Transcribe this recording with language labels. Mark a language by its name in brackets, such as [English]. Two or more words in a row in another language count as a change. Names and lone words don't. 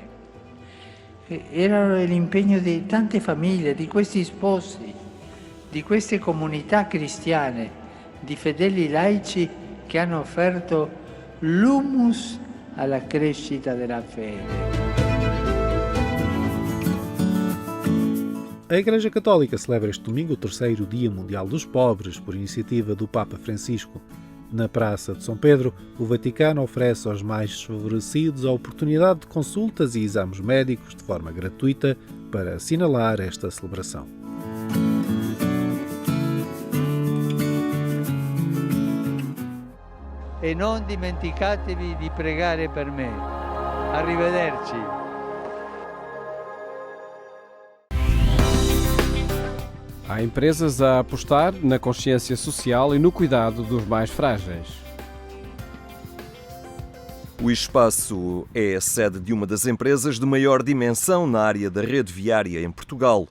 [Italian] Era l'impegno di tante famiglie, di questi sposi, di queste comunità cristiane, di fedeli laici che hanno offerto l'humus alla crescita della fede. [Portuguese] A Igreja Católica celebra este domingo o terceiro Dia Mundial dos Pobres, por iniciativa do Papa Francisco. Na Praça de São Pedro, o Vaticano oferece aos mais desfavorecidos a oportunidade de consultas e exames médicos de forma gratuita para assinalar esta celebração. [Italian] E non dimenticatevi di pregare per me. Arrivederci. [Portuguese] Há empresas a apostar na consciência social e no cuidado dos mais frágeis. O espaço é a sede de uma das empresas de maior dimensão na área da rede viária em Portugal.